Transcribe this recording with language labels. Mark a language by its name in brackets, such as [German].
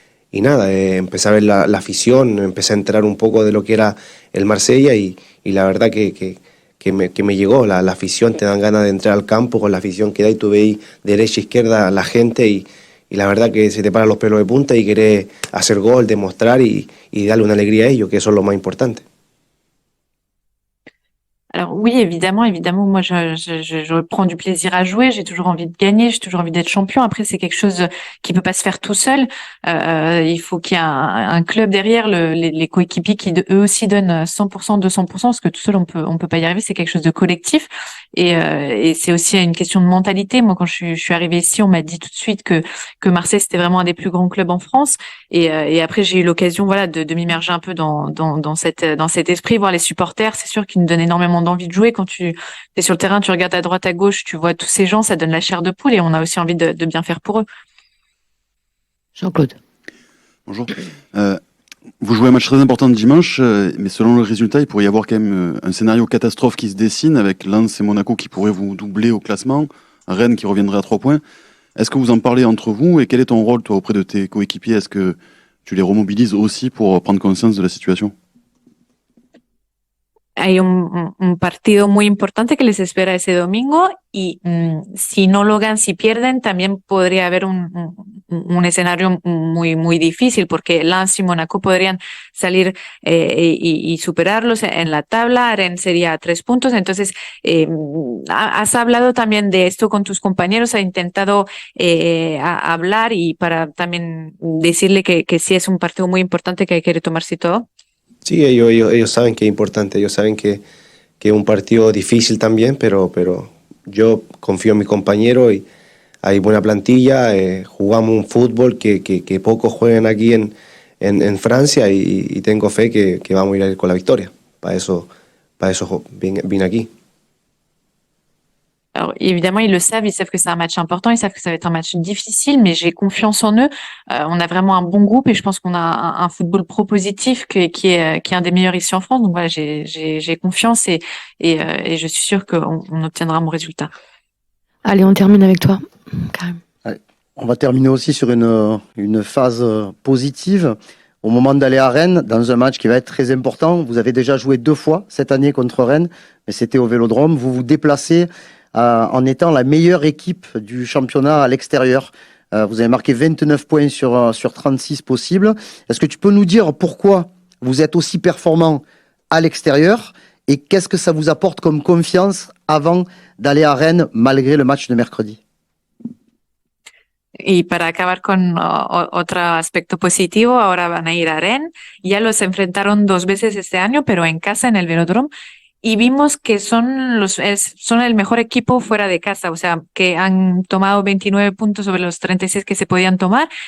[Spanish] Y nada, empecé a ver la afición, empecé a enterar un poco de lo que era el Marsella y la verdad que me llegó, la afición, te dan ganas de entrar al campo con la afición que da y tú veis derecha e izquierda a la gente y la verdad que se te paran los pelos de punta y querés hacer gol, demostrar y darle una alegría a ellos, que eso es lo más importante. [French] Alors oui, évidemment, moi je prends du plaisir à jouer, j'ai toujours envie de gagner, j'ai toujours envie d'être champion. Après, c'est quelque chose qui peut pas se faire tout seul. Il faut qu'il y ait un club derrière, les coéquipiers qui eux aussi donnent 100%, 200%, parce que tout seul on peut pas y arriver. C'est quelque chose de collectif et c'est aussi une question de mentalité. Moi, quand je suis arrivée ici, on m'a dit tout de suite que Marseille c'était vraiment un des plus grands clubs en France. Et après, j'ai eu l'occasion, voilà, de m'immerger un peu dans cet esprit, voir les supporters. C'est sûr qu'ils nous donnent énormément d'envie de jouer. Quand tu es sur le terrain, tu regardes à droite, à gauche, tu vois tous ces gens, ça donne la chair de poule et on a aussi envie de bien faire pour eux. Jean-Claude. Bonjour. Vous jouez un match très important dimanche, mais selon le résultat, il pourrait y avoir quand même un scénario catastrophe qui se dessine avec Lens et Monaco qui pourraient vous doubler au classement, Rennes qui reviendrait à 3 points. Est-ce que vous en parlez entre vous et quel est ton rôle, toi, auprès de tes coéquipiers? Est-ce que tu les remobilises aussi pour prendre conscience de la situation? [Spanish] Hay un partido muy importante que les espera ese domingo y si no lo ganan, si pierden, también podría haber un escenario muy difícil porque Lens y Monaco podrían salir y superarlos en la tabla. Rennes sería a 3 puntos. Entonces, has hablado también de esto con tus compañeros, has intentado hablar y para también decirle que sí es un partido muy importante que hay que retomarse y todo. Sí, ellos saben que es importante, ellos saben que es un partido difícil también, pero yo confío en mi compañero y hay buena plantilla, jugamos un fútbol que pocos juegan aquí en Francia y tengo fe que vamos a ir con la victoria. Para eso vine aquí. [French] Alors évidemment, ils savent que c'est un match important, ils savent que ça va être un match difficile, mais j'ai confiance en eux. On a vraiment un bon groupe et je pense qu'on a un football propositif qui est un des meilleurs ici en France. Donc voilà, j'ai confiance et je suis sûre qu'on obtiendra un bon résultat. Allez, on termine avec toi, Karim. On va terminer aussi sur une phase positive. Au moment d'aller à Rennes, dans un match qui va être très important, vous avez déjà joué 2 fois cette année contre Rennes, mais c'était au Vélodrome. Vous vous déplacez en étant la meilleure équipe du championnat à l'extérieur. Vous avez marqué 29 points sur 36 possibles. Est-ce que tu peux nous dire pourquoi vous êtes aussi performant à l'extérieur et qu'est-ce que ça vous apporte comme confiance avant d'aller à Rennes malgré le match de mercredi? [Spanish] Y para acabar con otro aspecto positivo, ahora van a ir a Rennes. Ya los enfrentaron 2 veces este año, pero en casa, en el Velódromo. Y vimos que son el mejor equipo fuera de casa, o sea, que han tomado 29 puntos sobre los 36 que se podían tomar.